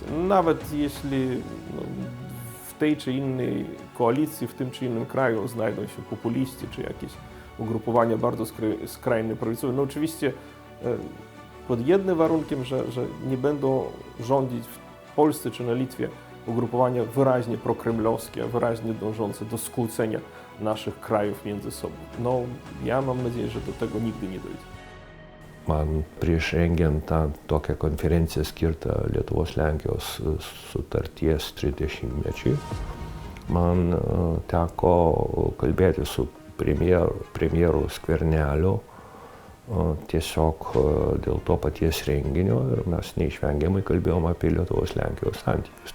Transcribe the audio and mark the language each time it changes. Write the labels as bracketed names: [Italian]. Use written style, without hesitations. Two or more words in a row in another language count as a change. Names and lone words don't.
[Polish] Nawet jeśli w tej czy innej koalicji, w tym czy innym kraju znajdą się populiści czy jakieś ugrupowania bardzo skrajnie prawicowe. Oczywiście pod jednym warunkiem, że nie będą rządzić w Polsce czy na Litwie ugrupowania wyraźnie prokremlowskie, wyraźnie dążące do skłócenia naszych krajów między sobą. Ja mam nadzieję, że do tego nigdy nie dojdzie. [Lithuanian] Man prieš rengiant tą tokią konferenciją skirtą Lietuvos-Lenkijos sutarties 30-mečiui, man teko kalbėti su premjeru Skverneliu tiesiog dėl to paties renginio ir mes neišvengiamai kalbėjom apie Lietuvos-Lenkijos santykius.